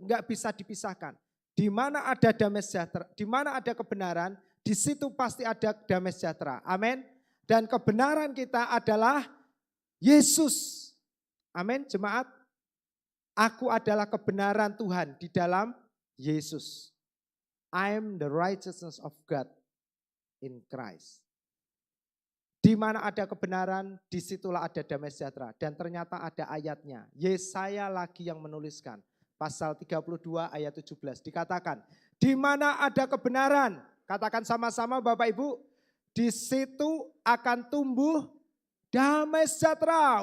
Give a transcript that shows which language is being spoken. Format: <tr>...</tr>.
<id>Enggak bisa dipisahkan. Di mana ada damai sejahtera, di mana ada kebenaran, di situ pasti ada damai sejahtera. Amin. Dan kebenaran kita adalah Yesus. Amin, jemaat. Aku adalah kebenaran Tuhan di dalam Yesus.</id> <en>I am the righteousness of God in Christ.</en> <id>Di mana ada kebenaran, disitulah ada damai sejahtera. Dan ternyata ada ayatnya. Yesaya lagi yang menuliskan. Pasal 32 ayat 17 dikatakan. Di mana ada kebenaran, katakan sama-sama Bapak Ibu. Di situ akan tumbuh damai sejahtera.</id>